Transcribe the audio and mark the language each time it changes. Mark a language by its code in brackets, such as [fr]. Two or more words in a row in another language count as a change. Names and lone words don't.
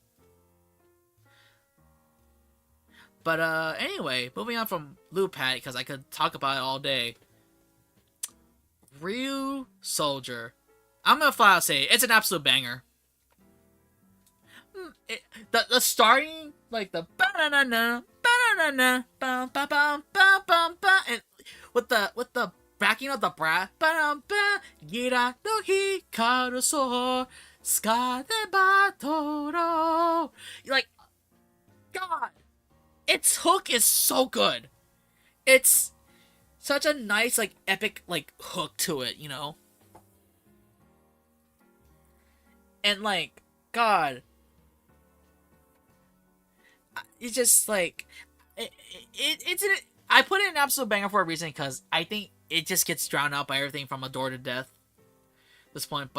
[en] But anyway, moving on from Lupat, because I could talk about it all day. Ryu Soldier. I'm gonna flat out say it's an absolute banger. The starting, like the ba-na-na-na, ba-na-na-na, ba-ba-bum, and with the backing of the brass, [ja] ba-na-ba, gira no hikaru so, ska de batoro. [en] Like, God, its hook is so good. It's such a nice, like, epic, like, hook to it, And, like, God, it's just like it's I put it in absolute banger for a reason because I think it just gets drowned out by everything from Adore to Death at this point.